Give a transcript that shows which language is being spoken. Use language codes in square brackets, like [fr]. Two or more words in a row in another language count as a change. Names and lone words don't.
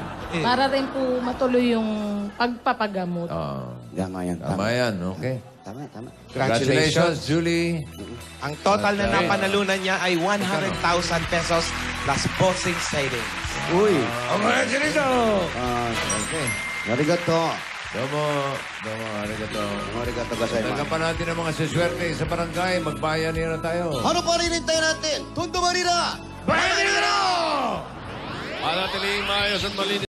[tl] Para rin po matuloy yung pagpapagamot. Oh. Tama yan. Tama yan, okay. Tama. [en] Congratulations, Julie. [tl] Ang total na napanalunan niya ay 100,000 pesos plus bossing savings. Uy! [en] Congratulations! [ja] Okay. Arigato. どうも、ありがとう. Arigato kasay. [tl] Dagdagan pa natin ang mga siswerte sa barangay. Magbayan na tayo. Ano pa rin natin? Tundo Marina! Panatiling maayos at malinis.